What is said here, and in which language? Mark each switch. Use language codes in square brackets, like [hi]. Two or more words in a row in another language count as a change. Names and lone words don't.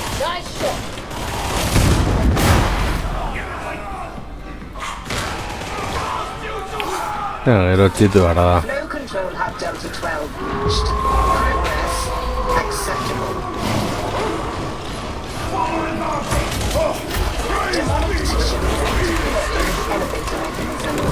[en] I should. [eu] Gero ara da. [en] Flow control hub Delta 12 reached. Progress acceptable. Demonic tissue activating elevator mechanisms.